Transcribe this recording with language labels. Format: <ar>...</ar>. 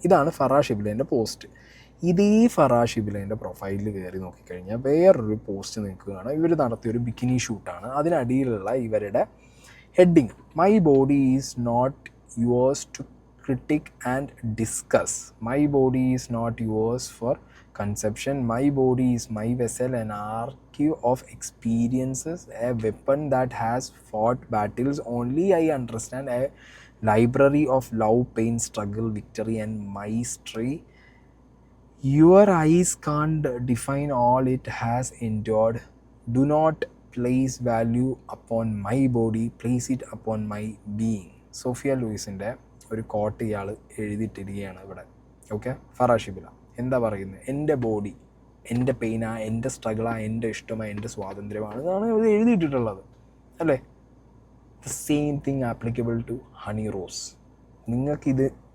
<ml>ഇതാണ് ഫറാ ഷിബ്ലേൻ്റെ പോസ്റ്റ്. ഇതേ ഫറാ ഷിബ്ലേൻ്റെ പ്രൊഫൈലിൽ കയറി നോക്കിക്കഴിഞ്ഞാൽ വേറൊരു പോസ്റ്റ് നിങ്ങൾക്ക് കാണാം. ഇവർ നടത്തിയൊരു ബിക്കിനി ഷൂട്ടാണ്. അതിനടിയിലുള്ള ഇവരുടെ heading,</ml> <en>My body is not yours to critique and discuss. My body is not yours for conception. My body is my vessel, an archive of experiences, a weapon that has fought battles. Only I understand, a library of love, pain, struggle, victory and mystery. Your eyes can't define all it has endured. Do not place value upon my body, place it upon my being.</en> <ml>Sophia ലൂയിസിൻ്റെ ഒരു coat ഇയാൾ എഴുതിയിട്ടിരിക്കുകയാണ് ഇവിടെ. Okay, Farah Shibla എന്താ പറയുന്നത്? എൻ്റെ body, എൻ്റെ പെയിനാ, എൻ്റെ സ്ട്രഗിളാ, എൻ്റെ ഇഷ്ടമാണ്, എൻ്റെ സ്വാതന്ത്ര്യമാണ് എന്നാണ് ഇവിടെ എഴുതിയിട്ടിട്ടുള്ളത്, അല്ലേ?</ml> <en>The same thing applicable to Honey Rose. നിങ്ങൾക്കിത്</en>